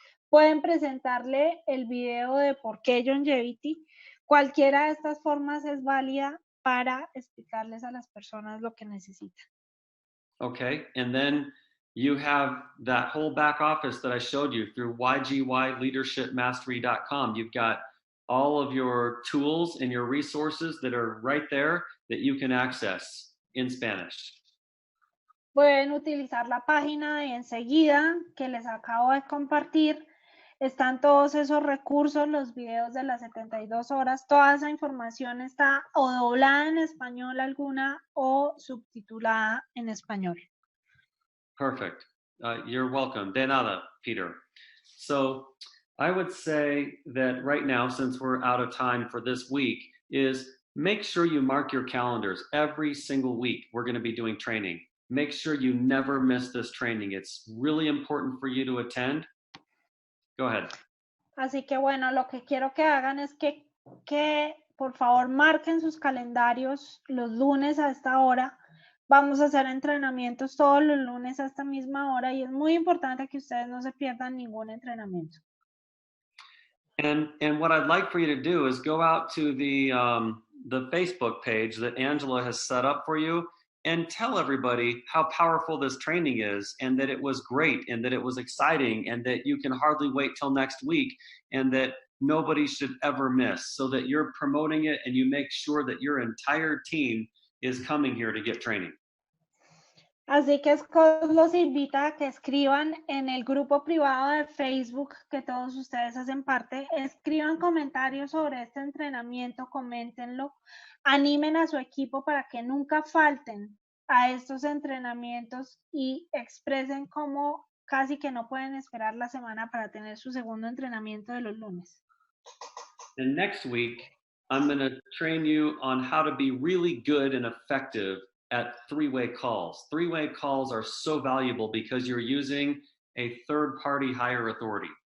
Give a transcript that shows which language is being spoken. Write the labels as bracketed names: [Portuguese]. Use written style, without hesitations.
[Spanish] Pueden presentarle el video de por qué Youngevity. Cualquiera de estas formas es válida para explicarles a las personas lo que necesitan. [English] Okay, and then you have that whole back office that I showed you through ygleadershipmastery.com. You've got all of your tools and your resources that are right there that you can access in Spanish. [Spanish] Pueden utilizar la página de enseguida que les acabo de compartir. Están todos esos recursos, los videos de las 72 horas. Toda esa información está o doblada en español alguna o subtitulada en español. [English] Perfect. You're welcome. [Spanish] De nada, Peter. [English] So I would say that right now, since we're out of time for this week, is make sure you mark your calendars every single week. We're going to be doing training. Make sure you never miss this training. It's really important for you to attend. Go ahead. [Spanish] Así que bueno, lo que quiero que hagan es que por favor marquen sus calendarios los lunes a esta hora. Vamos a hacer entrenamientos todos los lunes a esta misma hora y es muy importante que ustedes no se pierdan ningún entrenamiento. [English] And what I'd like for you to do is go out to the Facebook page that Angela has set up for you and tell everybody how powerful this training is and that it was great and that it was exciting and that you can hardly wait till next week and that nobody should ever miss, so that you're promoting it and you make sure that your entire team is coming here to get training. [Spanish] Así que Scott los invita a que escriban en el grupo privado de Facebook que todos ustedes hacen parte, escriban comentarios sobre este entrenamiento, coméntenlo, animen a su equipo para que nunca falten a estos entrenamientos y expresen cómo casi que no pueden esperar la semana para tener su segundo entrenamiento de los lunes. [English] And next week, I'm going to train you on how to be really good and effective at 3-way calls. 3-way calls are so valuable because you're using a third-party higher authority.